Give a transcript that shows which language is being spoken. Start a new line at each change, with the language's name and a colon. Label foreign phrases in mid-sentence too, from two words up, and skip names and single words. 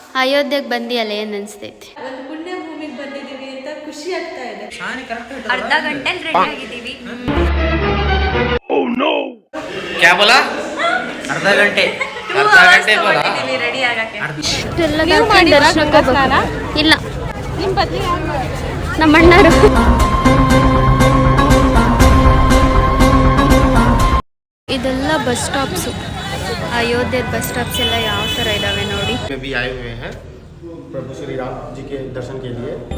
Kannada: ಅಯೋಧ್ಯೆಗೆ ಬಂದಿಯಲ್ಲ ಏನು ಅನಿಸ್ತೈತಿ? ಒಂದು ಪುಣ್ಯ ಭೂಮಿಗೆ ಬಂದಿದ್ದೀವಿ ಅಂತ ಖುಷಿ ಆಗ್ತಾ ಇದೆ. ಅರ್ಧ ಗಂಟೆಲಿ ರೆಡಿ ಆಗಿದ್ದೀವಿ.
Hindi: क्या बोला? आधा घंटे बोला
Kannada: ರೆಡಿ ಆಗಕ್ಕೆ. ಇಲ್ಲ, ನಮ್ಮ ಅಣ್ಣರು. ಇದೆಲ್ಲ
English: bus stops.
Kannada: ಅಯೋಧ್ಯೆ
English: bus stops
Kannada: ಎಲ್ಲ ಯಾವ ಥರ ಇದಾವೆ ನೋಡಿ.
Hindi: भी आए हुए हैं प्रभु श्री राम जी के दर्शन के लिए.